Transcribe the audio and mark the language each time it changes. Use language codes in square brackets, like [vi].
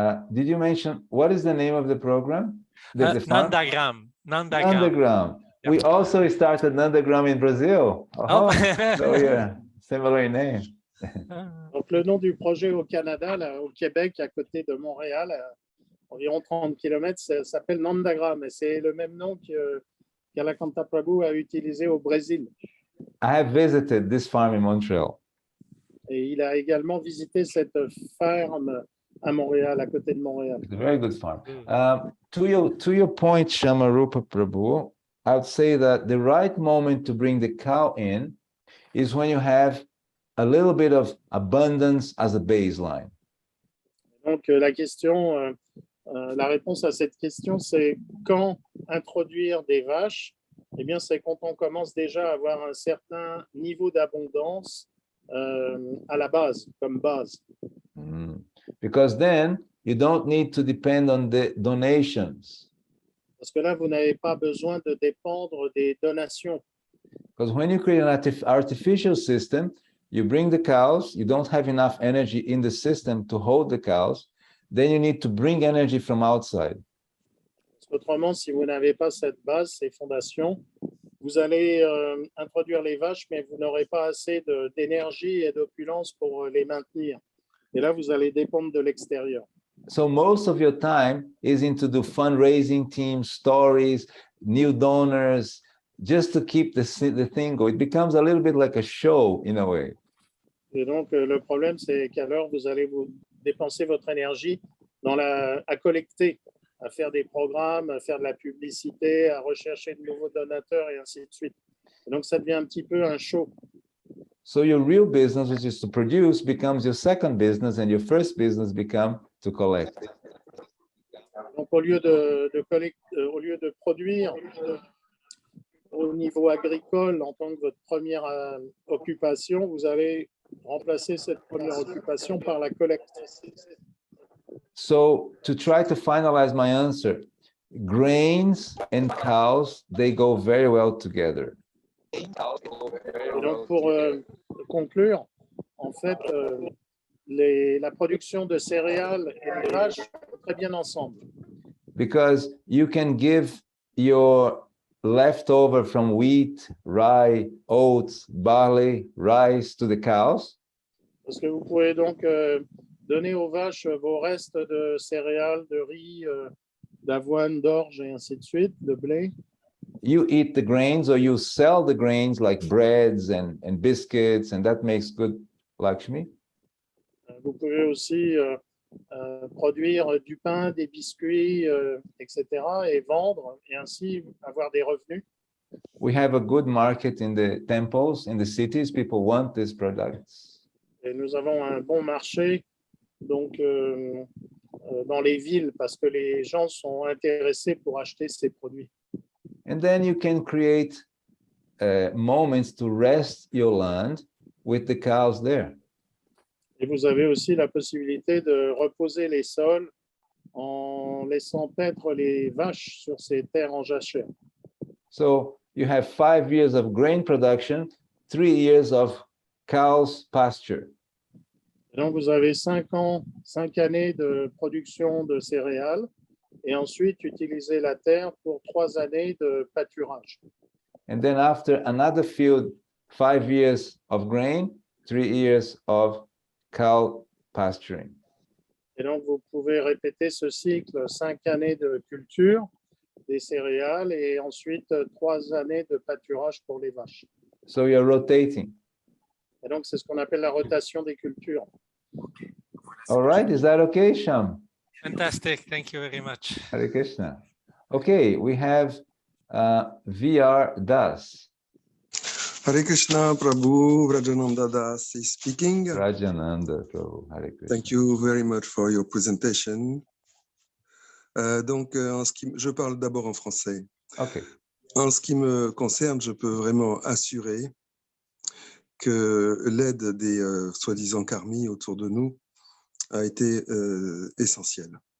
[en] Did you mention, what is the name of the program? The farm? Nandagram. Nandagram. Yep. We also started Nandagram in Brazil. Oh. So yeah, similar name. [fr] Donc, le nom du projet au Canada, là, au Québec, à côté de Montréal, à environ 30 km, ça s'appelle Nandagram. Et c'est le même nom que Kalakantha Prabhu a utilisé au Brésil. [en] I have visited this farm in Montreal. [fr] Et il a également visité cette ferme à Montréal, à côté de Montréal. [en] It's a very good farm. To your point, Shamarupa Prabhu, I would say that the right moment to bring the cow in is when you have a little bit of abundance as a baseline. [fr] Donc, la réponse à cette question, c'est quand introduire des vaches? Eh bien, c'est quand on commence déjà à avoir un certain niveau d'abondance à la base, comme base. [en] Because then you don't need to depend on the donations. [fr] Parce que là, vous n'avez pas besoin de dépendre des donations. [en] Because when you create an artificial system, you bring the cows, you don't have enough energy in the system to hold the cows, then you need to bring energy from outside. [fr] Autrement, si vous n'avez pas cette base, ces fondations, vous allez introduire les vaches, mais vous n'aurez pas assez d'énergie et d'opulence pour les maintenir. Et là, vous allez dépendre de l'extérieur. [en] So most of your time is into the fundraising team, stories, new donors, just to keep the thing going. It becomes a little bit like a show in a way. [fr] Et donc, le problème, c'est qu'alors, vous allez vous dépenser votre énergie à collecter, à faire des programmes, à faire de la publicité, à rechercher de nouveaux donateurs et ainsi de suite. Et donc, ça devient un petit peu un show. [en] So your real business, which is to produce, becomes your second business, and your first business becomes to collect. [fr] Donc, au lieu de produire au niveau agricole en tant que votre première occupation, vous allez remplacer cette première occupation par la collecte. [en] So to try to finalize my answer, grains and cows, they go very well together. [fr] Et donc, pour conclure, en fait, la production de céréales et les vaches vont très bien ensemble. [en] Because you can give your leftover from wheat, rye, oats, barley, rice to the cows. [fr] Parce que vous pouvez donc donner aux vaches vos restes de céréales, de riz, d'avoine, d'orge et ainsi de suite, de blé. [en] You eat the grains or you sell the grains like breads and biscuits, and that makes good Lakshmi. [fr] Vous pouvez aussi produire du pain, des biscuits, etc. et vendre et ainsi avoir des revenus. [en] We have a good market in the temples, in the cities. People want these products. [fr] Et nous avons un bon marché donc, dans les villes parce que les gens sont intéressés pour acheter ces produits. [en] And then you can create moments to rest your land with the cows there. [fr] Et vous avez aussi la possibilité de reposer les sols en laissant paître les vaches sur ces terres en jachère. [en] So you have 5 years of grain production, 3 years of cows pasture. [fr] Et donc, vous avez 5 années de production de céréales et ensuite utiliser la terre pour 3 années de pâturage. [en] And then after another field, 5 years of grain, 3 years of cow pasturing. [fr] Et donc, vous pouvez répéter ce cycle 5 années de culture des céréales et ensuite 3 années de pâturage pour les vaches. [en] So you're rotating. [fr] Et donc, c'est ce qu'on appelle la rotation des cultures. [en] All right, is that okay, Sham? Fantastic. Thank you very much. Hare Krishna. Okay, we have VR Das. Hare Krishna, Prabhu, Rajananda Das is speaking. Rajananda Prabhu. Hare Krishna. Thank you very much for your presentation. [fr] Donc, je parle d'abord en français. [en] Okay. [fr] En ce qui me concerne, je peux vraiment assurer que l'aide des soi-disant karmis autour de nous a été essentielle.